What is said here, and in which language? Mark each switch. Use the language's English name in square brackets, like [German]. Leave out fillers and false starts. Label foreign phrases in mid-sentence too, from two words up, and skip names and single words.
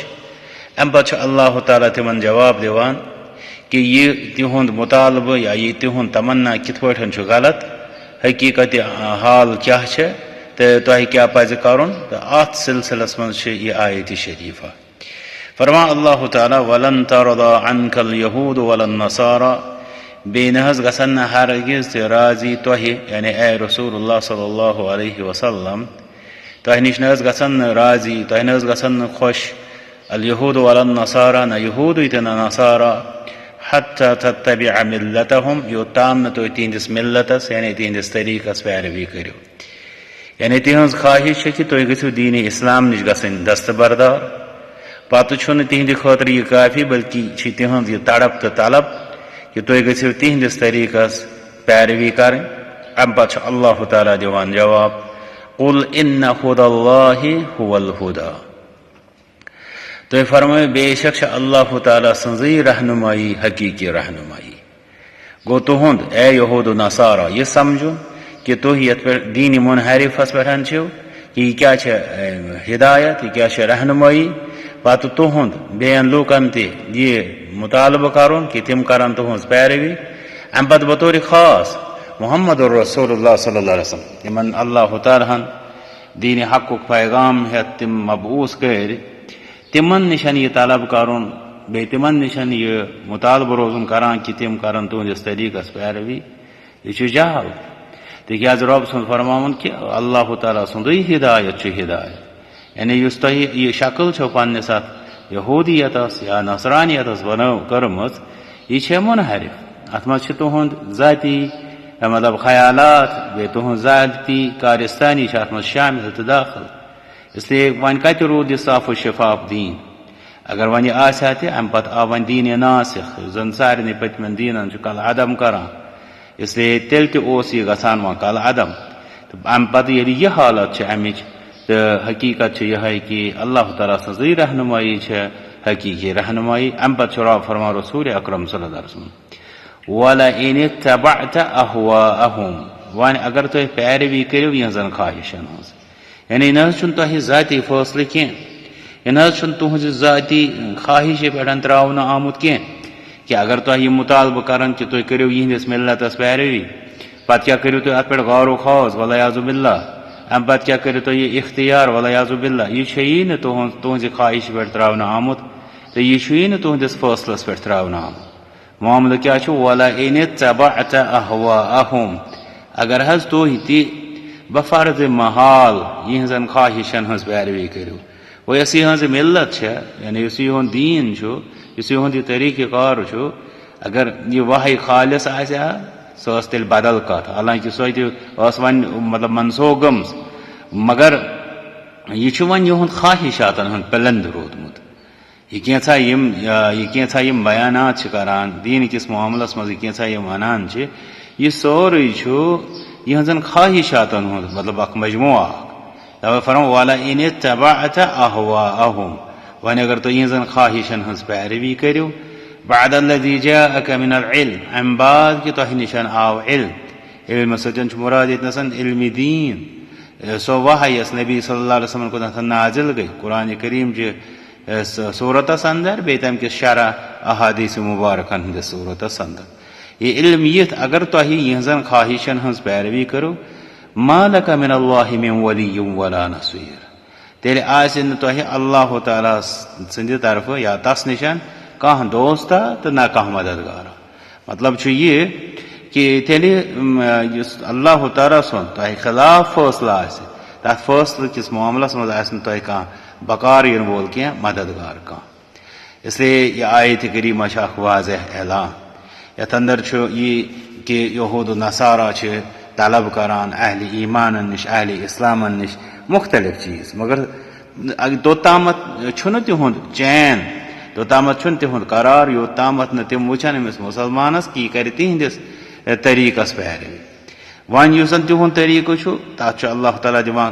[Kashmiri] امہِ پتہٕ چھُ اللہ تعالیٰ تِمن جواب دِوان کہ یہ تِہُنٛد مطالبہٕ یا یہ تِہُنٛد تمنا کِتھ پٲٹھۍ چھُ غلط حقیقت حال کیاہ چھِ تہٕ تۄہہِ کیاہ پزِ کرُن تہٕ اتھ سلسلس منٛز چھِ یہِ آیت شریفہ. فرمان اللہ تعالیٰ [Arabic] ولن ترضى عنك اليهود ولا النصارى [Kashmiri] بیٚیہِ نہ حظ گژھن نہٕ ہرگز تہِ راضی تۄہہِ یعنی اے رسول اللہ [Arabic] صلی اللہ علیہ وسلم [Kashmiri] تۄہہِ نِش نہ حظ گژھن نہٕ راضی تۄہہِ نہ حظ گژھن نہٕ خۄش [Arabic] اليهود ولا النصارى [Kashmiri] نہ یہودٕے تہٕ نہ نصارى [Arabic] حتى تتبع ملتهم [Kashmiri] یوٚتام نہٕ تُہۍ تِہنٛدِس ملتس یعنی تِہنٛدِس طریقس پیروی کٔرِو. یعنی تِہنٛز خواہش چھِ کہ تُہۍ گٔژھِو دیٖنِ اسلام نِش گژھٕنۍ دستبردار. پتہٕ چھُنہٕ تِہنٛدِ خٲطرٕ یہِ کافی بلکہ چھِ تِہنٛز یہِ تڑپ تہٕ طلب کہ تُہۍ گٔژھِو تِہنٛدِس طریقس پیروی کرٕنۍ. امہِ پتہٕ چھُ اللہ تعالیٰ دِوان جواب [Arabic] قل ان هدى الله هو الهدى. [Kashmiri] تُہۍ فرمٲیِو بے شک چھِ اللہ تعالیٰ سٕنٛزٕے رہنمائی حقیقی رہنمائی. گوٚو تُہُنٛد اے یہود و نصارہ یہ سمجھُن کہ تُہۍ یتھ پٮ۪ٹھ دیٖنِ منحرفس پٮ۪ٹھ چھِو کہ یہِ کیاہ چھِ ہدایت یہِ کیاہ چھِ رہنمائی. پتہٕ تُہُنٛد بیٚین لوٗکن تہِ یہِ مطالبہٕ کرُن کہ تِم کرن تُہنٛز پیروی. امہِ پتہٕ بطور خاص محمد رسول اللہ [Arabic] صلی اللہ علیہ وسلم [Kashmiri] یِمن اللہ تعالیٰ ہن دیٖنِ حقُک پیغام ہیٚتھ تِم مبعوث کٔرۍ تِمن نِشن یہِ طلب کرُن بیٚیہِ تِمن نِشن یہِ مطالبہٕ روزُن کران کہ تِم کرن تُہنٛدِس طریقس پیروی یہِ چھُ جہل. تِکیٛازِ رۄب سُنٛد فرماوُن کہ اللہ تعالیٰ سُنٛدٕے ہدایت چھُ ہدایت. یعنی یُس تۄہہِ یہِ شکل چھو پننِس اتھ یہوٗدیتس یا نصرانیتس کٔرمٕژ یہِ چھےٚ منحرف. اتھ منٛز چھِ تُہُنٛد ذاتی مطلب خیالات بیٚیہِ تُہنٛز ذاتی کارستانی چھِ اتھ منٛز شامل تہٕ داخل. [Urdu] اس لیے [Kashmiri] وۄنۍ کتہِ روٗد یہِ صاف و شفاف دیٖن. اگر وۄنۍ یہِ آسہِ ہا تہِ امہِ پتہٕ آو وۄنۍ دیٖنِ ناسِخ یُس زن سارنٕے پٔتمٮ۪ن دیٖنن چھُ کل عدم کران. [Urdu] اس لیے [Kashmiri] تیٚلہِ تہِ اوس یہِ گژھان وۄنۍ کل عدم تہٕ امہِ پتہٕ ییٚلہِ یہِ حالت چھِ امِچ تہٕ حقیقت چھِ یِہے کہ اللہ تعالیٰ سٕنٛزٕے رہنمائی چھےٚ حقیقی رہنمائی. امہِ پتہٕ چھُ رب فرمان رسول اکرم [Arabic] صلی اللہ علیہ وسلم وَلَئِنِ اتَّبَعْتَ أَهْوَاءَهُمْ [Kashmiri] وۄنۍ اگر تُہۍ پیروی کٔرِو یِہنٛزن خواہشن ہٕنٛز. یعنی نہ حظ چھُنہٕ تۄہہِ ذاتی فٲصلہٕ کینٛہہ یہِ نہ حظ چھُنہٕ تُہنٛزِ ذاتی خواہشہِ پٮ۪ٹھ تراونہٕ آمُت کینٛہہ کہ اگر تۄہہِ یہِ مطالبہٕ کرن کہ تُہۍ کٔرِو یِہنٛدِس ملتس پیروی پتہٕ کیاہ کٔرِو تُہۍ اتھ پٮ۪ٹھ غور و خوض [Arabic] والعیاذ باللہ. [Kashmiri] امہِ پتہٕ کیاہ کٔرِو تُہۍ یہِ اختیار [Arabic] والعیاذ باللہ. [Kashmiri] یہِ چھُیی نہٕ تُہنٛزِ خواہشہِ پٮ۪ٹھ تراونہٕ آمُت تہٕ یہِ چھُیی نہٕ تُہنٛدِس فٲصلس پٮ۪ٹھ تراونہٕ آمُت. معاملہٕ کیاہ چھُ [Arabic] وَلَئِنِ اتَّبَعْتَ أَهْوَاءَهُمْ [Kashmiri] اگر حظ تُہۍ تہِ بفرض محال یِہنٛزن خواہشن ہٕنٛز پیروی کٔرِو. وۄنۍ یۄس یِہنٛز ملت چھےٚ یعنی یُس یِہُنٛد دیٖن چھُ یُس یِہُنٛد یہِ طریقہٕ کار چھُ اگر یہِ واہے خالص آسہِ ہا سۄ ٲس تیٚلہِ بدل کتھ. حالانکہ سۄ تہِ ٲس وۄنۍ مطلب منسوخ گٔمٕژ مگر یہِ چھُ وۄنۍ یِہُنٛد خواہشاتن ہُنٛد پلند روٗدمُت. یہ کینٛژھا یِم بیانات چھِ کران دیٖن کِس معاملس منٛز یہِ کینٛژھا یِم ونان چھِ یہِ سورُے چھُ یِہنٛزن خواہشاتن ہُنٛد مطلب اکھ مجموعہ اکھ. فرماوُن [Arabic] وَلَئِنِ اتَّبَعْتَ أَهْوَاءَهُمْ [Kashmiri] وۄنۍ اگر تُہۍ یِہنٛزن خواہشن ہٕنٛز پیروی کٔرِو [Arabic] بعد الذی جاءک من العلم [Kashmiri] امہِ بعد کہِ تۄہہِ نِشن آو علم علمہٕ سۭتۍ چھُ مُراد ییٚتنَسن علمِ دیٖن سۄ وحی یۄس نبی [Arabic] صلی اللہ علیہ وسلم [Kashmiri] کُنتھ نازل گٔے قرآنِ کریم چہِ صوٗرتس اندر بیٚیہِ تمہِ کِس شرح احادیٖث مُبارکن ہٕنٛدِس صوٗرتس اندر یہِ علم یِتھ اگر تۄہہِ یِہنٛزن خواہشن ہٕنٛز پیروی کٔرِو [Arabic] ما لک من اللہ من ولی ولا نصیر [Kashmiri] تیٚلہِ آسہِ نہٕ تۄہہِ اللہ تعالیٰ سٕنٛدِ طرفہٕ یا تس نِشن کانٛہہ دوستا تہٕ نہ کانٛہہ مددگارا مطلب چھُ یہِ کہ تیٚلہِ یُس اللہ تعالیٰ سُنٛد تۄہہِ خلاف فٲصلہٕ آسہِ تتھ فٲصلہٕ کِس معاملس منٛز آسہِ نہٕ تۄہہِ کانٛہہ بکار یِنہٕ وول کینٛہہ مددگار کانٛہہ [Urdu] اس لیے [Kashmiri] یہِ آیتِ کریٖمہ چھِ اکھ واضح اعلان یتھ اندر چھُ یہِ کہ یہوٗد و نصارہ چھِ طلب کران اہلِ ایٖمانن نِش اہلِ اسلامن نِش مختلف چیٖز مگر توٚتامتھ چھُنہٕ تِہُنٛد چین توٚتامتھ چھُنہٕ تِہُنٛد قرار یوٚتامتھ نہٕ تِم وٕچھن أمِس مُسلمانس کہِ یہِ کرِ تِہنٛدِس طریٖقس پیروی وۄنۍ یُس زن تِہُنٛد طریٖقہٕ چھُ تتھ چھُ اللہ تعالیٰ دِوان